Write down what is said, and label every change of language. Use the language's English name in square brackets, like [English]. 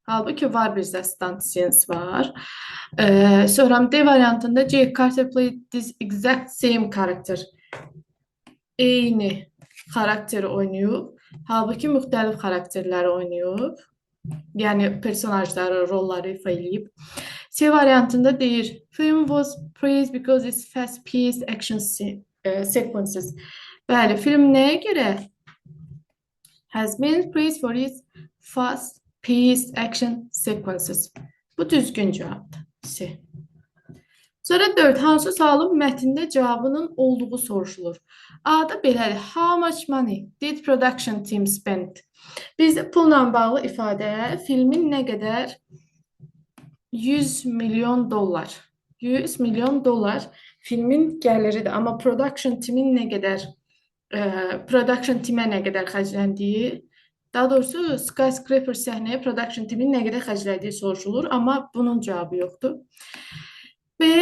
[Azerbaijani] Halbuki var bizdə [English] stunt scenes [Azerbaijani] var. Sonra D variantında [English] Jake Carter played this exact same character. [Azerbaijani] Eyni xarakteri oynayıb. Halbuki müxtəlif xarakterləri oynayıb. Yəni personajları, rolları ifa eləyib. C variantında deyir, [English] film was praised because it's fast-paced action sequences. [Azerbaijani] Bəli, film nəyə görə [English] has been praised for its fast-paced action sequences. [Azerbaijani] Bu düzgün cavabdır. C. Sonra 4. Hansı sualın mətndə cavabının olduğu soruşulur. A-da belədir. [English] How much money did production team spend? [Azerbaijani] Bizdə pulla bağlı ifadəyə filmin nə qədər 100 milyon dollar. 100 milyon dollar filmin gəliridir. Amma production team'in nə qədər production team'ə nə qədər xərcləndiyi, daha doğrusu Skyscraper səhnəyə production team'in nə qədər xərclədiyi soruşulur, amma bunun cavabı yoxdur. B.